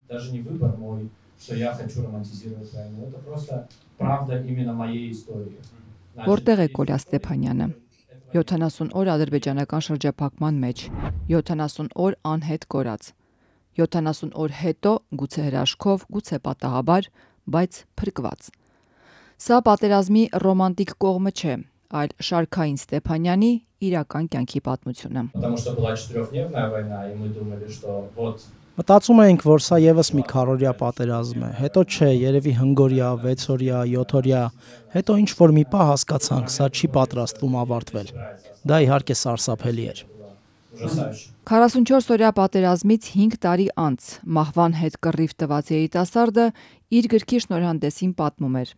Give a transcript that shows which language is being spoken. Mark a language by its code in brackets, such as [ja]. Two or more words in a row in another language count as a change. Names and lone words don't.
[ru] Даже не выбор мой, что я хочу романтизировать войну. Это просто правда именно моей истории. [hy] Որտեղ է Կոլյա Ստեփանյանը։ 70 օր ադրբեջանական շրջափակման մեջ, 70 օր անհետ կորած, 70 օր հետո գուցե հրաշքով, գուցե պատահաբար, բայց փրկված։ Սա պատերազմի ռոմանտիկ կողմը չէ, այլ շարքային Ստեփանյանի իրական կյանքի պատմությունը։ [ru] Потому что была четырёхдневная война, и мы думали, что вот [hy] Մտածում էինք, որ սա եւս մի քառօրյա պատերազմ է, հետո չէ, երևի հնգօրյա, 6-օրյա, 7-օրյա, հետո ինչ որ մի պահ հասկացանք, սա չի պատրաստվում ավարտվել։ Դա իհարկե սարսափելի էր։ 44-օրյա պատերազմից 5 տարի անց մահվան հետ կռիվ տված երիտասարդը իր գրքի շնորհանդեսին պատմում էր.